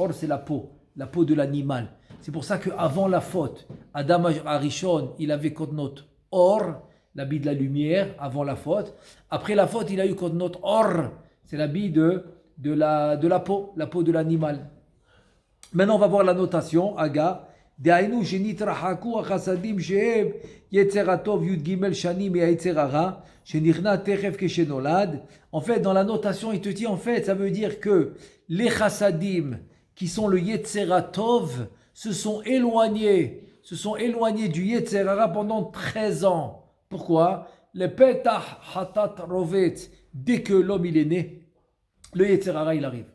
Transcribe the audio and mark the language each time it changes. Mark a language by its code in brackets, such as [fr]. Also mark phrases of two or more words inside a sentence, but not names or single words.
[fr] Or, c'est la peau de l'animal. C'est pour ça qu'avant la faute, Adam Arishon, il avait [he] כתנות אור, [fr] l'habit de la lumière, avant la faute. Après la faute, il a eu [he] כתנות עור, [fr] c'est l'habit de la peau de l'animal. Maintenant, on va voir la notation, Aga. [he] דהיינו שנתרחקו החסדים שהם יצר הטוב י"ג שנים מהיצר הרע, שנכנע תכף כשנולד. [fr] En fait, dans la notation, il te dit, en fait, ça veut dire que les chassadim, qui sont le [he] יצר הטוב, [fr] se sont éloignés du [he] יצר הרע [fr] pendant 13 ans. Pourquoi? Le [he] פתח חטאת רובץ, [fr] dès que l'homme il est né, le yetzer hara il arrive.